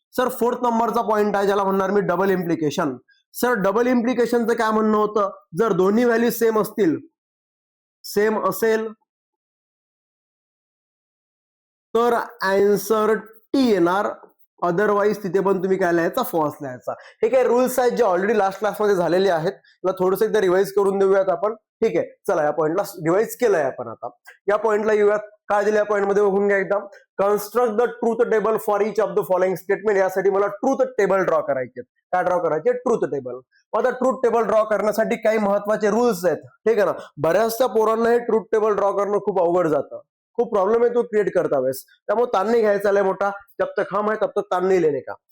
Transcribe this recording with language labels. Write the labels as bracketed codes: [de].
[mr] Sir fourth नंबरचा point आहे ज्याला म्हणणार मी डबल इम्प्लिकेशन. सर डबल इम्प्लिकेशनचं काय म्हणणं होतं, जर दोन्ही व्हॅल्यू सेम असेल तर आन्सर टी येणार. अदरवाईज तिथे पण तुम्ही काय लिहायचा, फॉल्स लिहायचा. हे काही रूल्स आहेत जे ऑलरेडी लास्ट क्लासमध्ये झालेले आहेत. मला थोडंसं एकदा रिवाइज करून देऊयात आपण. ठीक आहे, चला या पॉइंटला रिवाइज केलंय आपण. आता या पॉइंटला येऊयात. काय दिलं या पॉइंटमध्ये बघून घ्या एकदा. [en] Construct the truth table for each of the following statement. [mr] यासाठी मला ट्रूथ टेबल ड्रॉ करायचे. काय ड्रॉ करायचे, ट्रूथ टेबल. आता ट्रूथ टेबल ड्रॉ करण्यासाठी काही महत्वाचे रूल्स आहेत. ठीक आहे ना, बऱ्याचशा पोरांना हे ट्रूथ टेबल ड्रॉ करणं खूप अवघड जातं. खूप प्रॉब्लेम आहे तो क्रिएट करता वेळेस. त्यामुळे ताण नाही घ्यायचा लय मोठा, [hi] जब तक हम है तब तक ताण नाही लेने का.